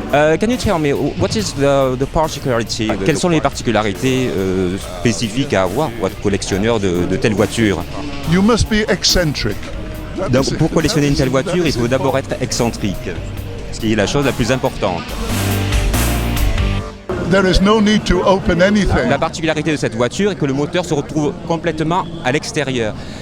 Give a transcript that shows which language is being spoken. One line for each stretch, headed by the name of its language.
English: Can you tell me what is the particularity?
French: Quelles sont les particularités spécifiques à avoir pour être collectionneur de telle voiture?
English: You must be eccentric.
French: Donc pour collectionner une telle voiture, il faut d'abord être excentrique, ce qui est la chose la plus importante.
English: There is no need to open anything.
French: La particularité de cette voiture est que le moteur se retrouve complètement à l'extérieur.